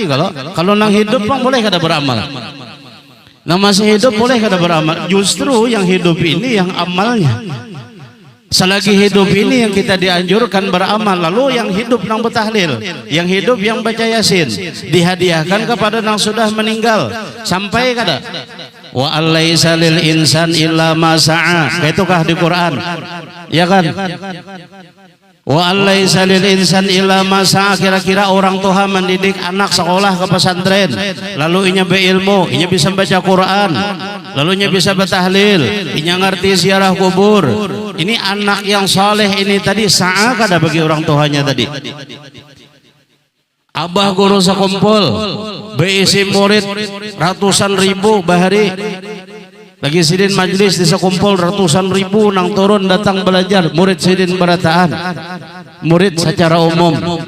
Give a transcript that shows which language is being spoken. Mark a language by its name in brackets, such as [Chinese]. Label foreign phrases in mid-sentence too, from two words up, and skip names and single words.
[Banjar] Kalau nang hidup bang boleh kada beramal. Nang masih hidup boleh kada beramal. Justru yang hidup ini yang amalnya. Selagi hidup ini yang kita dianjurkan beramal. Lalu yang hidup nang betahlil, yang hidup yang baca Yasin, dihadiahkan kepada nang sudah meninggal. Sampai kada [Arabic] وأليس للإنسان إلا ما سعى. [Banjar] Kaitukah di Quran? Ya kan? [Arabic] وأليس للإنسان إلا ما سعى. [Banjar] Kira-kira orang tua mendidik anak sekolah ke pesantren, lalu inya berilmu, inya bisa baca Quran, lalu inya bisa betahlil, inya ngerti ziarah kubur. Ini anak yang saleh ini tadi sa'a kada bagi orang tuanya tadi. Abah guru sekumpul beisi murid ratusan ribu bahari lagi sidin majlis di sekumpul ratusan ribu nang turun datang belajar murid sidin berataan murid secara umum.